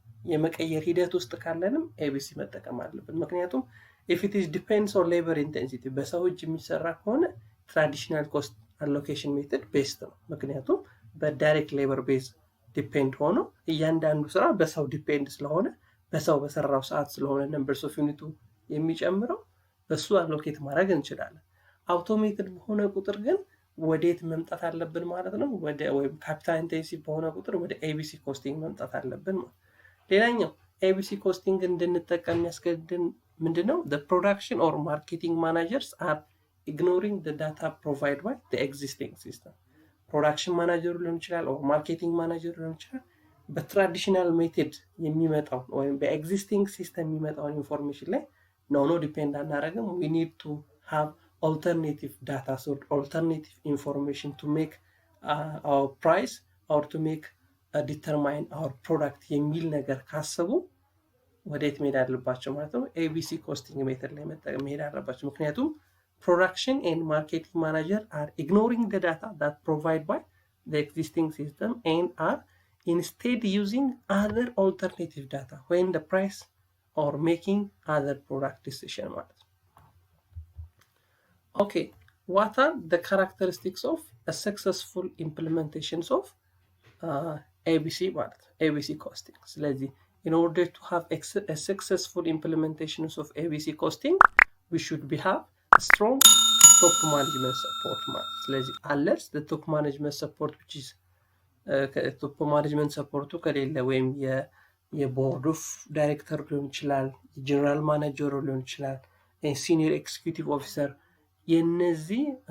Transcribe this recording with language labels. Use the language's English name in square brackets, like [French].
[Amharic] የመቀየር ሂደት ውስጥ ካለንም ABC መጠቀም አለብን። ምክንያቱም [English] if it is depends on labor intensity [Amharic] በሰው እጅ የሚሰራ ከሆነ ትራዲሽናል ኮስት አሎኬሽን ሜተድ ቤስት ነው። ምክንያቱም በዳይሬክት ሌበር ቤዝ ዲፔንድ ሆኖ እያንዳንዱ ስራ በሰው ዲፔንድ ስለሆነ በሰው በሰራው ሰዓት ስለሆነ ነምበርስ ኦፍ ዩኒቱ የሚጨምረው በሱ አሎኬት ማድረግ እንችላለን። አውቶሜትድ በሆነ ቁጥር ግን ወዴት መምጣት አለብን ማለት ነው? ወደ ወይም ካፒታል ኢንቴንሲቭ በሆነ ቁጥር ወደ ኤቢሲ ኮስቲንግ መምጣት አለብን ማለት። ሌላኛው ኤቢሲ ኮስቲንግ እንድንጠቀም የሚያስገድድን ምንድነው? [English] the production or marketing managers are ignoring the data provided by the existing system። [Amharic] ፕሮዳክሽን ማናጀሩ ሊሆን ይችላል or ማርኬቲንግ ማናጀሩ ሊሆን ይችላል በትራዲሽናል ሜቶድ የሚመጣው ወይም በኤግዚስቲንግ ሲስተም የሚመጣውን ኢንፎርሜሽን ላይ ነው ዲፔንድ አናደርግም። [English] we need to have alternative data, so alternative information to make our price or to make determine our product [Amharic] የሚል ነገር ካሰቡ ወዴት መሄድ አለባቸው ማለት ነው? ኤቢሲ ኮስቲንግ ሜተድ ላይ መሄድ አለባቸው። ምክንያቱም [English] production and marketing manager are ignoring the data that provided by the existing system and are instead using other alternative data when the price or making other product decision [Amharic] ማለት ነው። [English] Okay, what are the characteristics of a successful implementations of ABC ማለት ነው? ABC costing። ስለዚህ in order to have a successful implementations of ABC costing, we should have a strong top management support [Amharic] ማለት ነው። ስለዚህ [English] unless the top management support which is [Amharic] top management support ከሌለ ወይም የቦርድ ኦፍ ዳይሬክተር ሊሆን ይችላል፣ የጀነራል ማኔጀሩ ሊሆን ይችላል፣ ሲኒየር ኤክስኪዩቲቭ ኦፊሰር የነዚህ